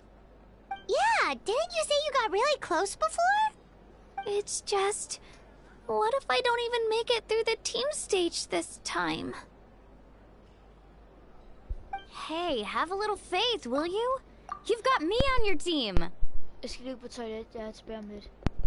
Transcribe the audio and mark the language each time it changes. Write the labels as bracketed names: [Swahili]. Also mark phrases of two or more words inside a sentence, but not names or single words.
[English] Yeah, didn't you say you got really close before? It's just... what if I don't even make it through the team stage this time? Hey, have a little faith, will you? You've got me on your team! [Danish] Jeg skal lige på toilet, jeg er tilbage om lidt.